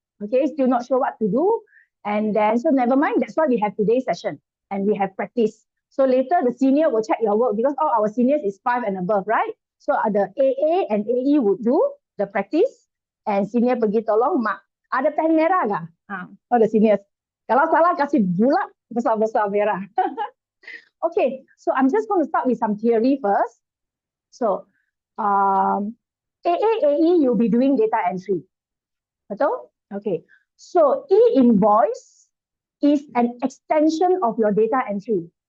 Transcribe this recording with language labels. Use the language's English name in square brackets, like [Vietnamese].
[English] Okay, still not sure what to do. And then, so never mind. That's why we have today's session and we have practice. So later the senior will check your work because all our seniors is 5 and above, right? So the AA and AE would do the practice and senior [Malay] pergi tolong mak. Ada pen merah kah? [English] All the seniors. [Malay] Kalau salah kasih bulat besar-besar merah. [English] Okay, so I'm just going to start with some theory first. So, AE, you'll be doing data entry. [Malay] Betul? [English] Okay. So, e-invoice is an extension of your data entry.